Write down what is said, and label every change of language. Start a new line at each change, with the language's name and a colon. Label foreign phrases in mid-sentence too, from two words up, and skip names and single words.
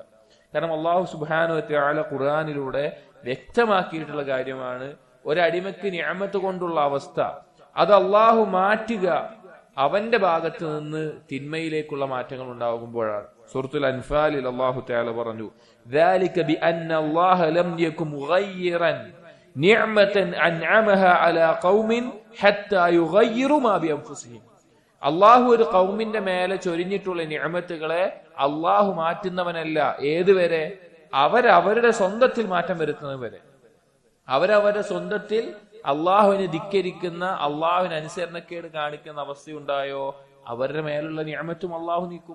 Malayalam: കാരണം അള്ളാഹു
Arabic: سبحانه وتعالى
Malayalam: ഖുർആനിലൂടെ വ്യക്തമാക്കിയിട്ടുള്ള കാര്യമാണ്, ഒരടിമയ്ക്ക് നിഅമത്ത് കൊണ്ടുള്ള അവസ്ഥ അത് അള്ളാഹു മാറ്റുക അവന്റെ ഭാഗത്ത് നിന്ന് തിന്മയിലേക്കുള്ള മാറ്റങ്ങൾ ഉണ്ടാകുമ്പോഴാണ്. സൂറത്തുൽ അൻഫാലിൽ അള്ളാഹു തആല പറഞ്ഞു,
Arabic: ذَلِكَ بِأَنَّ اللَّهَ لَمْ يَكُنْ مُغَيِّرًا نِعْمَةً أَنْعَمَهَا عَلَى قَوْمٍ حَتَّى يُغَيِّرُوا مَا بِأَنفُسِهِمْ.
Malayalam: അള്ളാഹു ഒരു ഖൗമിന്റെ മേലെ ചൊരിഞ്ഞിട്ടുള്ള നിഅമത്തുകളെ അള്ളാഹു മാറ്റുന്നവനല്ല. ഏതുവരെ? അവരവരുടെ സ്വന്തത്തിൽ മാറ്റം വരുത്തുന്നത് വരെ. അവരവരുടെ സ്വന്തത്തിൽ അള്ളാഹുവിനെ ധിക്കരിക്കുന്ന, അള്ളാഹുവിന് അനുസരണക്കേട് കാണിക്കുന്ന അവസ്ഥയുണ്ടായോ അവരുടെ മേലുള്ള നിഅമത്തും അള്ളാഹു നീക്കും.